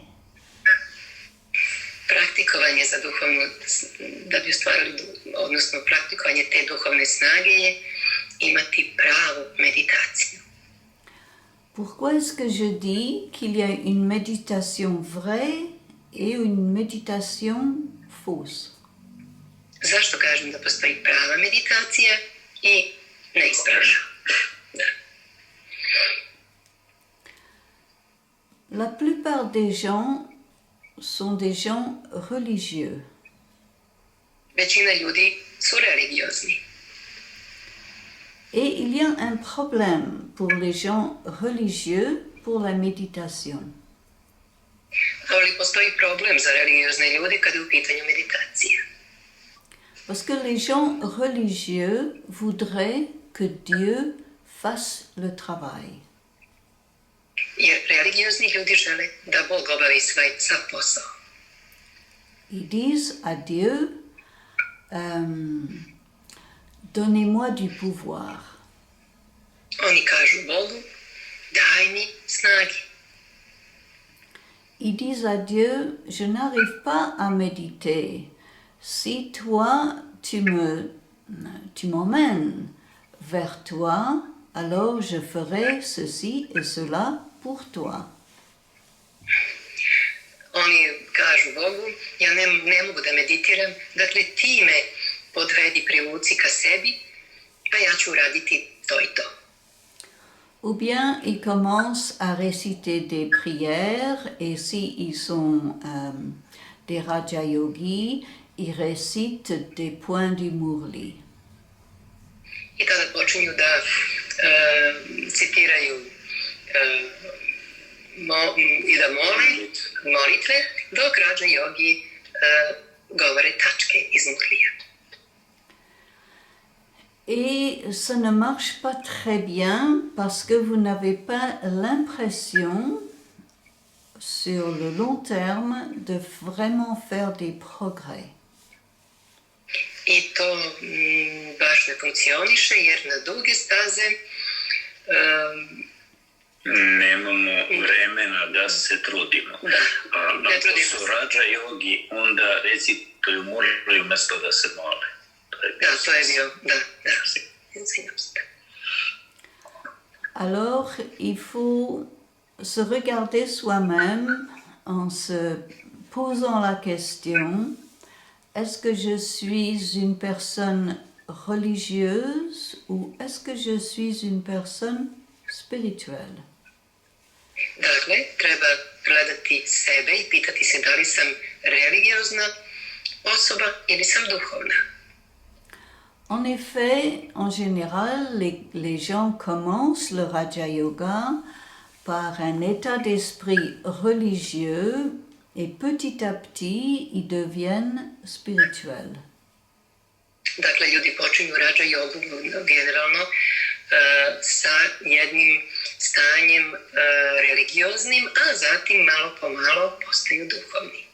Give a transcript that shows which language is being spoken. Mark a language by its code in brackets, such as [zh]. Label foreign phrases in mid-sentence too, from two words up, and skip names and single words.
[sr] Praktikovanje za duhovnu, da bi ostvarili, odnosno praktikovanje te duhovne snage je imati pravu meditaciju. [fr] Pourquoi est-ce que je dis qu'il y a une méditation vraie et une méditation fausse? [sr] Zašto kažem da postoji prava meditacija i neispravna? Da. [fr] La plupart des gens sont des gens religieux. [sr] Većina ljudi su religiozni. [fr] Et il y a un problème pour les gens religieux pour la méditation. [sr] Ali postoji problem za religiozne ljude kada je u pitanju meditacija. [fr] Parce que les gens religieux voudraient que Dieu fasse le travail. [sr] Jer religiozni ljudi žele da Bog obavi sav posao. [fr] Ils disent à Dieu, donnez-moi du pouvoir. [sr] Oni kažu Bogu, daj mi snage. [fr] Ils disent à Dieu, je n'arrive pas à méditer. Si toi, tu m'emmènes vers toi, alors je ferai ceci et cela pour toi. [sr] Oni kažu Bogu, ja ne mogu da meditiram, dakle ti me podvedi, privuci ka sebi, a ja ću uraditi to i to. [fr] Ou bien ils commencent à réciter des prières et s'ils sont des Raja Yogis, ils récitent des points du Murli. [sr] I tada počinju da citiraju i da mole molitve, dok Raja Yogi govore tačke iz Murlija. [fr] Et ça ne marche pas très bien parce que vous n'avez pas l'impression, sur le long terme, de vraiment faire des progrès. [sr] I to baš ne funkcioniše jer na duge staze nemamo vremena da se trudimo. A ako su rađa jogi, onda recituju moraju umjesto da se mole. Da, to je bio, da. [fr] Alors, il faut se regarder soi-même en se posant la question, est-ce que je suis une personne religieuse ou est-ce que je suis une personne spirituelle? [sr] Dakle, treba gledati sebe i pitati se da li sam religiozna osoba ili sam duhovna. [fr] En effet, en général, les gens commencent le Raja Yoga par un état d'esprit religieux et petit à petit, ils deviennent spirituels. [sr] Dakle, ljudi počinju Raja jogu generalno sa jednim stanjem religioznim, a zatim malo po malo postaju duhovni.